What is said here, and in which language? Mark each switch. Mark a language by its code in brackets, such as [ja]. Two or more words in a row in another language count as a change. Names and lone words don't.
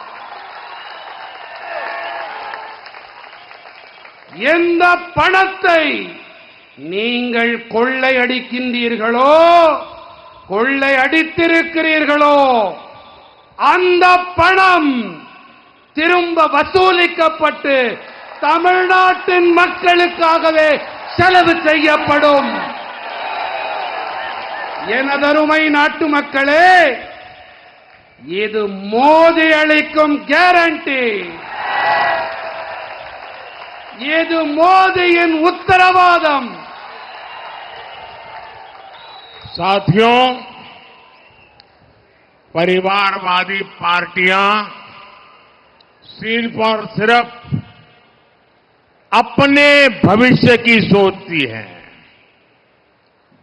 [ta] எந்த பணத்தை நீங்கள் கொள்ளையடிக்கின்றீர்களோ, கொள்ளையடித்திருக்கிறீர்களோ, அந்த பணம் திரும்ப வசூலிக்கப்பட்டு தமிழ்நாட்டின் மக்களுக்காகவே செலவு செய்யப்படும். எனதருமை நாட்டு மக்களே, இது மோடி அளிக்கும் கேரண்டி, இது மோடியின் உத்தரவாदम। [hi] साथियों, परिवारवादी पार्टियां सिर्फ और सिर्फ अपने भविष्य की सोचती हैं।